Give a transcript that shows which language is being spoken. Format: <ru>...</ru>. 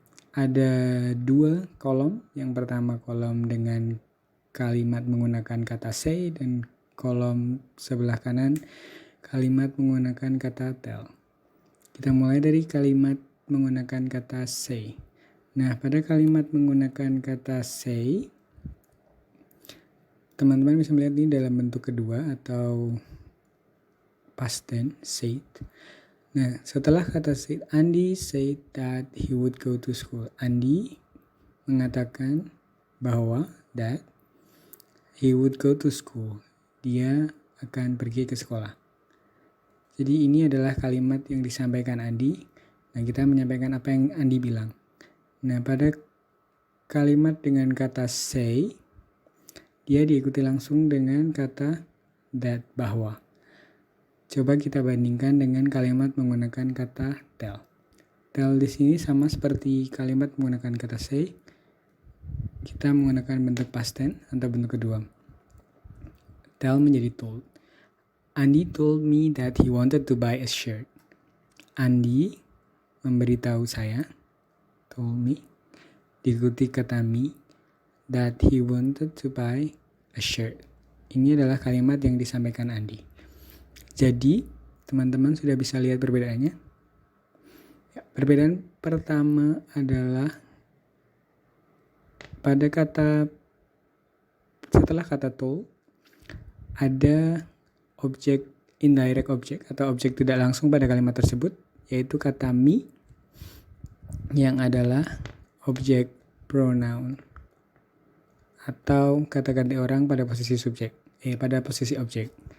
<id>Ada dua kolom. Yang pertama kolom dengan kalimat menggunakan kata say dan kolom sebelah kanan kalimat menggunakan kata tell. Kita mulai dari kalimat menggunakan kata say. Nah, pada kalimat menggunakan kata say, teman-teman bisa melihat ini dalam bentuk kedua atau past tense, said. Nah, setelah kata</id> <en>said, Andy said that he would go to school. Andy</en> <id>mengatakan bahwa</id> <en>that he would go to school.</en> <id>Dia akan pergi ke sekolah. Jadi ini adalah kalimat yang disampaikan Andy. Nah, kita menyampaikan apa yang Andy bilang. Nah, pada kalimat dengan kata say, dia diikuti langsung dengan kata that, bahwa. Coba kita bandingkan dengan kalimat menggunakan kata tell. Tell di sini sama seperti kalimat menggunakan kata say. Kita menggunakan bentuk past tense atau bentuk kedua. Tell menjadi told.</id> <en>Andy told me that he wanted to buy a shirt. Andy</en> <id>memberitahu saya,</id> <en>told me,</en> <id>diikuti kata</id> <en>me, that he wanted to buy a shirt.</en> <id>Ini adalah kalimat yang disampaikan Andy. Jadi, teman-teman sudah bisa lihat perbedaannya. Ya, perbedaan pertama adalah pada kata setelah kata told ada objek indirect object atau objek tidak langsung pada kalimat tersebut, yaitu kata me yang adalah objek pronoun atau kata ganti orang pada posisi subjek, pada posisi objek.</id>